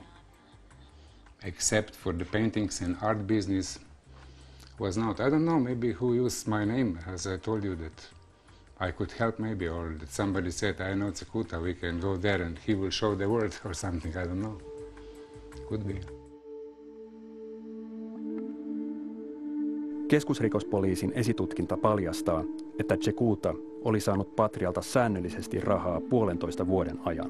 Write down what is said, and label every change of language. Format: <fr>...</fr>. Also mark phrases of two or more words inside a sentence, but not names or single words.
<en>Except for the paintings and art business was not. I don't know, maybe who used my name, as I told you that I could help maybe, or that somebody said, I know Tsakuta, we can go there and he will show the word or something, I don't know. Could be.</en> <fi>Keskusrikospoliisin esitutkinta paljastaa, että Tsakuta oli saanut Patrialta säännöllisesti rahaa 1,5 vuoden ajan.</fi>